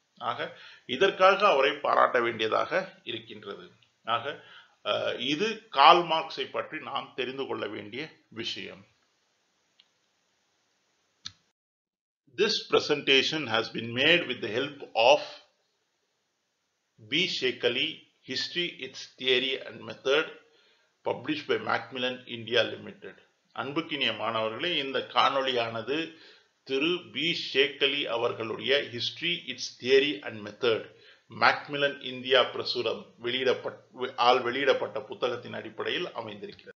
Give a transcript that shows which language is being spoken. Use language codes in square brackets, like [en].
[ta] ஆக இதற்காக அவரை பாராட்ட வேண்டியதாக இருக்கின்றது. ஆக இது கார்ல் மார்க்ஸை பற்றி நாம் தெரிந்து கொள்ள வேண்டிய விஷயம். [en] This presentation has been made with the help of B. Shekeli, History, Its Theory and Method, published by Macmillan India Limited. [ta] அன்புக்கினிய மாணவர்களே, இந்த காணொளியானது திரு பி ஷேக்கலி அவர்களுடைய history, it's theory and method, Macmillan India பிரசுரம் வெளியிடப்பட்ட புத்தகத்தின் அடிப்படையில் அமைந்திருக்கிறது.